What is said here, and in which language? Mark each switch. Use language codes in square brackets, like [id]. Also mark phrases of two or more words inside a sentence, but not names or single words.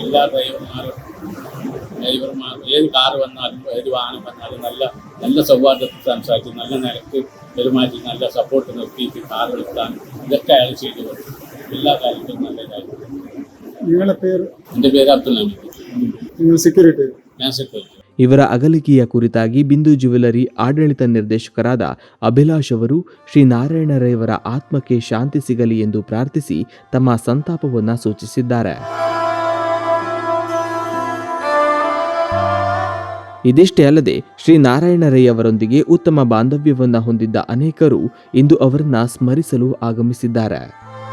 [ml] എല്ലാ ഡ്രൈവർമാർ ഏത് കാറ് വന്നാലും ഏത് വാഹനം വന്നാലും നല്ല സൗഹാർദ്ദത്തിൽ സംസാരിച്ച് നല്ല നിരക്ക് പെരുമാറ്റി നല്ല സപ്പോർട്ട് നിർത്തിയിട്ട് കാർ എടുക്കാൻ ഇതൊക്കെ അയാൾ ചെയ്തു കൊടുത്തു. എല്ലാ കാര്യത്തിലും നല്ലതായിരുന്നു. എൻ്റെ പേര് അബ്ദുൽ ഹമീദ്. ഞാൻ സെക്യൂരിറ്റി. [kn] ಇವರ ಅಗಲಿಕೆಯ ಕುರಿತಾಗಿ ಬಿಂದು ಜ್ಯುವೆಲರಿ ಆಡಳಿತ ನಿರ್ದೇಶಕರಾದ ಅಭಿಲಾಷ್ ಅವರು ಶ್ರೀ ನಾರಾಯಣ ರೈ ಅವರ ಆತ್ಮಕ್ಕೆ ಶಾಂತಿ ಸಿಗಲಿ ಎಂದು ಪ್ರಾರ್ಥಿಸಿ ತಮ್ಮ ಸಂತಾಪವನ್ನು ಸೂಚಿಸಿದ್ದಾರೆ. ಇದಿಷ್ಟೇ ಅಲ್ಲದೆ ಶ್ರೀ ನಾರಾಯಣ ರೈ ಅವರೊಂದಿಗೆ ಉತ್ತಮ ಬಾಂಧವ್ಯವನ್ನು ಹೊಂದಿದ್ದ ಅನೇಕರು ಇಂದು ಅವರನ್ನ ಸ್ಮರಿಸಲು ಆಗಮಿಸಿದ್ದಾರೆ.